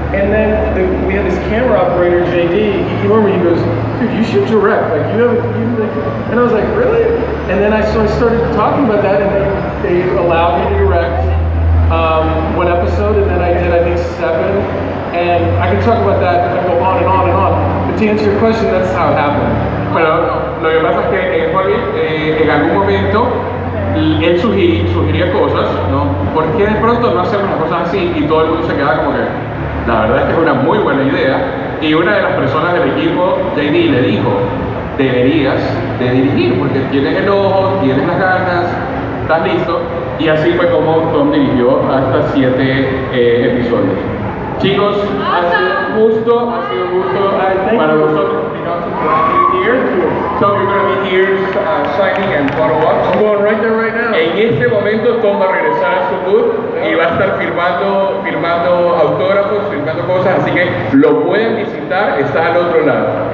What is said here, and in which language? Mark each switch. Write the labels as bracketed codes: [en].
[en] And then we had this camera operator, JD, he came over and he goes, dude, you should direct, like, and I was like, really? And then I started talking about that, and they allowed me to direct one episode, and then I did, I think, 7, and I can talk about that and go on and on and on. But to answer your question, that's how it happened. [es] Bueno, lo que pasa es que en Hollywood, en algún momento, él sugería cosas, ¿no? ¿Por qué de pronto no hacemos las cosas así? Y todo el mundo se queda como que, la verdad es que es una muy buena idea. Y una de las personas del equipo, JD, le dijo, deberías de dirigir, porque tienes el ojo, tienes las ganas, estás listo. Y así fue como Tom dirigió hasta 7 episodios. Chicos, ha sido un gusto para nosotros. [en] So you're going to be here signing and photo ops. I'm going right there right now. [es] En este momento Tom va a regresar a su booth y va a estar firmando autógrafos, firmando cosas, así que lo pueden visitar, está al otro lado.